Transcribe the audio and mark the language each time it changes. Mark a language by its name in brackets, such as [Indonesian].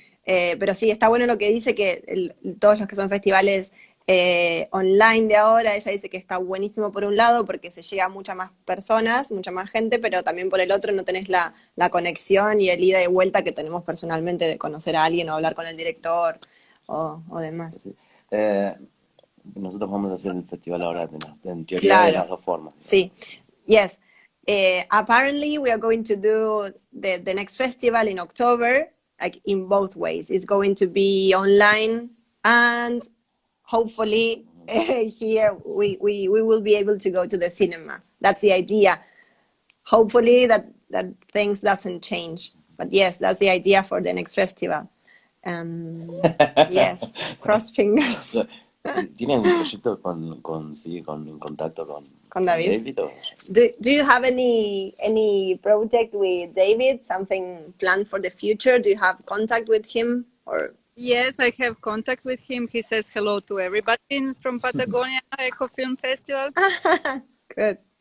[Spanish] Pero sí, está bueno lo que dice, que todos los que son festivales online de ahora, ella dice que está buenísimo por un lado porque se llega a muchas más personas, mucha más gente, pero también por el otro no tenés la conexión y el ida y vuelta que tenemos personalmente de conocer a alguien o hablar con el director o demás. Sí. Nosotros vamos a hacer el festival ahora en teoría de las dos formas. Sí, [English] yes. Apparently we are going to do the next festival in October, like in both ways. It's going to be online and hopefully here we will be able to go to the cinema. That's the idea. Hopefully that things doesn't change. But yes, that's the idea for the next festival. Yes, cross fingers. [Spanish] ¿Tienen un proyecto en contacto con David? O? [English] Do you have any project with David? Something planned for the future? Do you have contact with him or? Yes, I have contact with him. He says hello to everybody from Patagonia Eco Film Festival. Good.